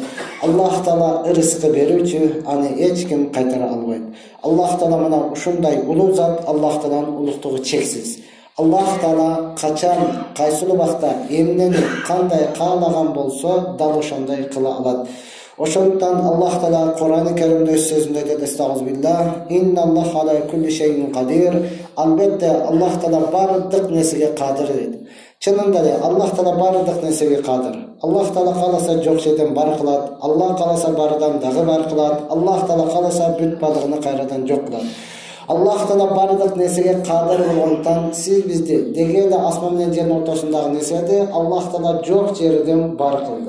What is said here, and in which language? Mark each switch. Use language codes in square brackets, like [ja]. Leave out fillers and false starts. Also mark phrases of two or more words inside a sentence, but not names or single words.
[ky] Аллах Таала ырызкы берүүчү, аны эч ким кайтара албайт. Аллах Таала мына ушундай улуу зат, Аллах Тааланын улуктугу чексиз. Аллах Таала качан, кайсыл убакта, эмнени кандай каалаган болсо, дал ошондой кыла алат. Ошондуктан Аллах Таала Кур'ан-ы Керимде сөзүндө айтат: [ar] "أستغفر الله، إن الله على كل شيء قدير." [ky] Албетте Аллах Таала бардык нерсеге кадыр дейт. Чынында эле Аллах Таала бардык нерсеге кадыр. Аллах Таала кааласа жок жерден бар кылат, Аллах кааласа бардан дагы бар кылат, Аллах Таала кааласа бүт бардыгын кайрадан жок кылат. Аллах Таала бардык нерсеге кадыр болгондуктан сиз бизди деги эле асман менен жердин ортосундагы нерседи Аллах Таала жок жерден бар кылды.